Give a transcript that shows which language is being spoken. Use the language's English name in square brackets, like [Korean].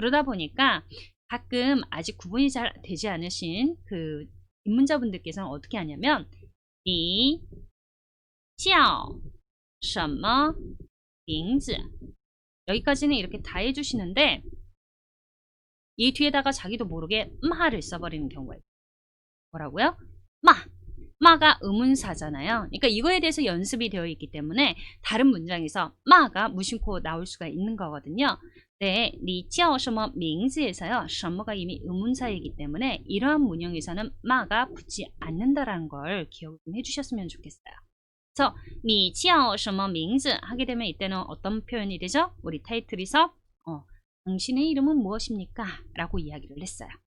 [Korean] 그러다 보니까 가끔 아직 구분이 잘 되지 않으신 그 입문자분들께서는 어떻게 하냐면 [Chinese] 你叫什么名字 [Korean] 여기까지는 이렇게 다 해주시는데 이 뒤에다가 자기도 모르게 마를 써버리는 경우가 있어요. 뭐라고요? 마가 의문사잖아요. 그러니까 이거에 대해서 연습이 되어 있기 때문에 다른 문장에서 마가 무심코 나올 수가 있는 거거든요. 네, [Chinese] 你叫什么名字 [Korean] 에서요. 什么가 이미 의문사이기 때문에 이러한 문형에서는 마가 붙지 않는다라는 걸 기억 좀 해주셨으면 좋겠어요. 그래서 [Chinese] 你叫什么名字 [Korean] 하게 되면 이때는 어떤 표현이 되죠? 우리 타이틀에서 당신의 이름은 무엇입니까? 라고 이야기를 했어요.